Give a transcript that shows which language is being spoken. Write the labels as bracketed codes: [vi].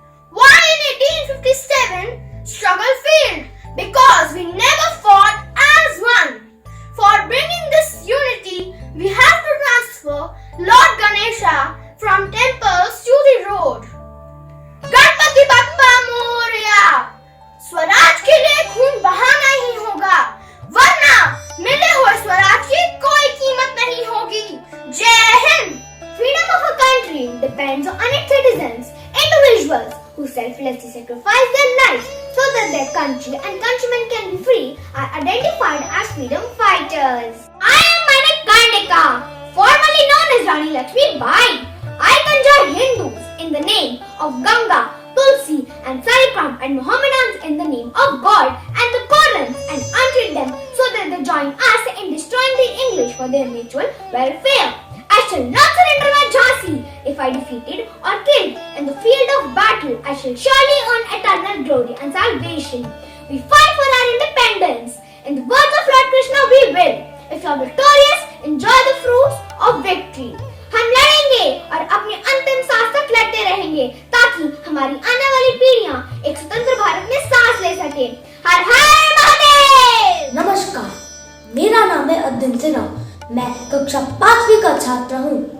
[en] Why in 1857 struggle failed? Because we never fought as one. For bringing this unity, we have to transfer Lord Ganesha from temples to the road. [hi] Ganpati Bappa Morya. Swaraj के लिए खून बहाना ही होगा, वरना मिले हुए स्वराज की कोई कीमत नहीं होगी। जय Hind. [en] Freedom of a country depends on its citizens, individuals who selflessly sacrifice their lives so that their country and countrymen can be free are identified as freedom fighters. I am Manik Karnika, formerly known as Rani Lakshmi Bai. I conjure Hindus in the name of Ganga, Tulsi and Sarikram and Mohammedans in the name of God and the Qurans and until them so that they join us in destroying the English for their mutual welfare. I shall not surrender my Jhansi. If I defeated or killed in the field of battle, I shall surely earn eternal glory and salvation. We fight for our independence. In the words of Lord Krishna, we will. If you are victorious, enjoy the fruits of victory. [hi] हम लड़ेंगे और अपने अंतिम सांस तक लड़ते रहेंगे ताकि हमारी आने वाली पीढ़ियां एक स्वतंत्र भारत में सांस ले सके। हर हर महादेव। नमस्कार, मेरा नाम है अद्विन सिन्हा। मैं कक्षा 5वीं का छात्र हूँ।